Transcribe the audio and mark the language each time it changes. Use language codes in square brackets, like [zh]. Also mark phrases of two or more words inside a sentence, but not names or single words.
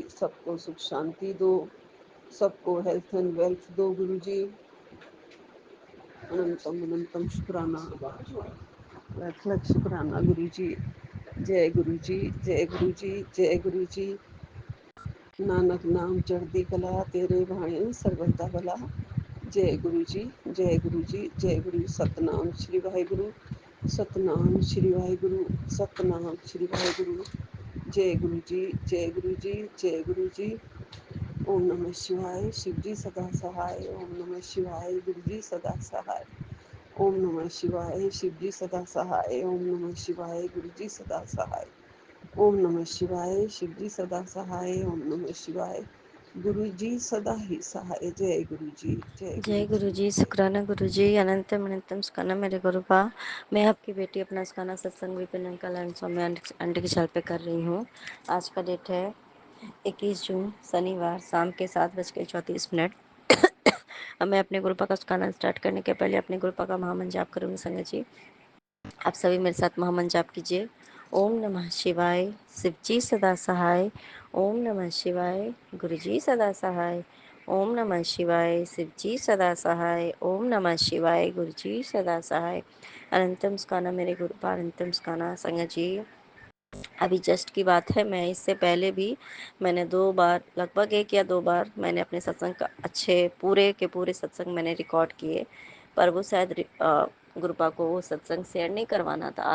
[hi] सबको सुख शांति दो, सबको [en] health and wealth [hi] दो गुरु जी। अनंतम अनंतम शुक्राना, लख लख शुक्राना गुरु जी। जय गुरु जी, जय गुरु जी, जय गुरु जी। [pa] ਨਾਨਕ ਨਾਮ ਚੜ੍ਹਤੀ ਕਲਾ, ਤੇਰੇ ਭਾਣੇ ਸਰਵਦਾ ਭਲਾ। [hi] जय गुरु जी, जय गुरु जी, जय गुरु। सतनाम श्री वाहिगुरु, सतनाम श्री वाहिगुरु, सतनाम श्री वाहिगुरु। जय गुरु जी, जय गुरु जी, जय गुरु जी। ओम नमः शिवाय, शिव जी सदा सहाय। ओम नमः शिवाय, गुरु जी सदा सहाय। ओम नमः शिवाय, शिव जी सदा सहाय। ओम नमः शिवाय, गुरु जी सदा सहाय। ओम नमः शिवाय, शिव जी सदा सहाय। ओम नमः शिवाय, गुरु जी सदा ही सहाय। जय गुरु जी, जय जय गुरु गुरु जी। जी, शुक्राना गुरु जी, अनंतम अनंतम शुक्राना मेरे गुरु बा। मैं आपकी बेटी अपना शुक्राना सत्संग विपिन [en] uncle and [hi] स्वामी आंटी की छल पे कर रही हूँ। आज का डेट है 21 जून शनिवार, शाम के 7:34। अब मैं अपने गुरुपा का शुक्राना स्टार्ट करने के पहले अपने गुरुपा का महामंत्र जाप करूँगी संगत जी। आप सभी मेरे साथ महामंत्र जाप कीजिए। ओम नमः शिवाय, शिव जी सदा सहाय। ओम नमः शिवाय, गुरु जी सदा सहाय। ओम नमः शिवाय, शिव जी सदा सहाय। ओम नमः शिवाय, गुरु जी सदा सहाय। अनंतम स्काना मेरे गुरु पर अनंतम स्काना संगत जी। अभी जस्ट की बात है, मैं इससे पहले भी मैंने 2 बार, लगभग 1 या 2 बार मैंने अपने सत्संग का अच्छे पूरे के पूरे सत्संग मैंने रिकॉर्ड किए, पर वो शायद गुरुपा को वो सत्संग शेयर नहीं करवाना था।